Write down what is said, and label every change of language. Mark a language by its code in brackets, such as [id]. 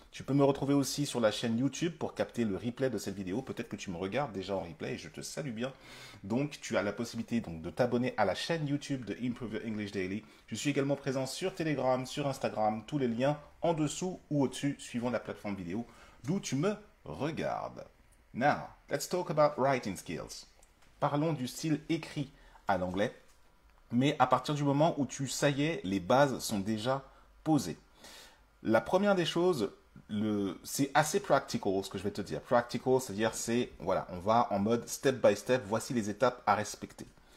[fr] Tu peux me retrouver aussi sur la chaîne YouTube pour capter le replay de cette vidéo. Peut-être que tu me regardes déjà en replay et je te salue bien. Donc, tu as la possibilité de t'abonner à la chaîne YouTube de Improve Your English Daily. Je suis également présent sur Telegram, sur Instagram, tous les liens en dessous ou au-dessus, suivant la plateforme vidéo d'où tu me regardes. [en] Now, let's talk about writing skills. [fr] Parlons du style écrit à l'anglais, mais à partir du moment où ça y est, les bases sont déjà posées. La première des choses, c'est assez practical ce que je vais te dire. Practical, c'est-à-dire voilà, on va en mode step by step, voici les étapes à respecter.